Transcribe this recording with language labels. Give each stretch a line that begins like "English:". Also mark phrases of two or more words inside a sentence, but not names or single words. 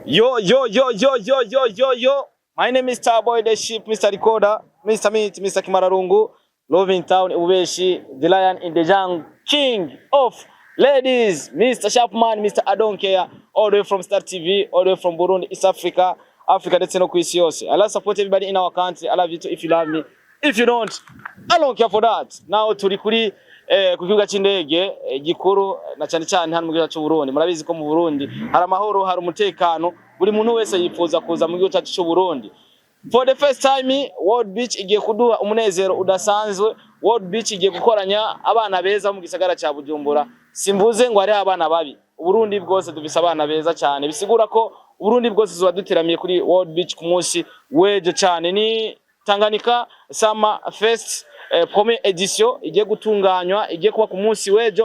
English: Yo, yo, yo, yo, yo, yo, yo, yo. My name is Starboy, the Ship, Mr. Recorder, Mr. Meat, Mr. Kimararungu, Love in Town, Ubeshi, the Lion in the Jungle, King of Ladies, Mr. Sharpman, Mr. I don't care, all the way from Star TV, all the way from Burundi, East Africa, Africa, that's no
Rundi: kwisi yose.
English: I love support everybody in our country. I love you too if you love me. If you don't, I don't care for that.
Rundi: Now turi kuri kukibuga c'indege gikuru na cyane cyane hano mu gihugu cy'u Burundi. Murabizi ko mu Burundi hari amahoro, hari umutekano, buri muntu wese yifuza kuza mu gihugu cyacu cy'u Burundi.
English: For the first time
Rundi: World Beach igiye kuduha umunezero udasanzwe. World Beach igiye gukoranya abana beza mu gisagara cya Bujumbura. Simvuze ngo ari abana babi. Uburundi bwose dufise abana beza cyane. Bisigura ko Uburundi bwose zuba duteramiye kuri World Beach ku munsi wejo cyane. Ni Tanganyika Summer Fest
French: première edition
Rundi: igiye gutunganywa, igiye kuba ku munsi wejo.